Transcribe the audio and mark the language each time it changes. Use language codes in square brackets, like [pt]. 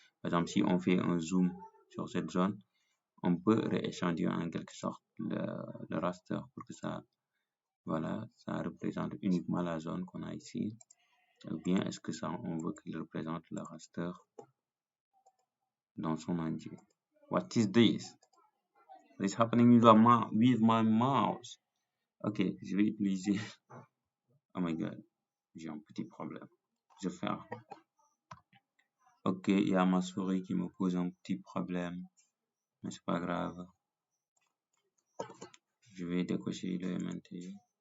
[fr] Par exemple, si on fait un zoom sur cette zone, on peut rééchantillonner en quelque sorte le raster pour que ça, voilà, ça représente uniquement la zone qu'on a ici. Ou bien est-ce que ça, on veut qu'il représente le raster dans son entier. [en] What is this? What's happening with my mouse? [fr] Ok, je vais utiliser. [en] Oh my god, [fr] j'ai un petit problème. Je vais faire. Ok, il y a ma souris qui me pose un petit problème, mais c'est pas grave. Je vais décocher le MNT.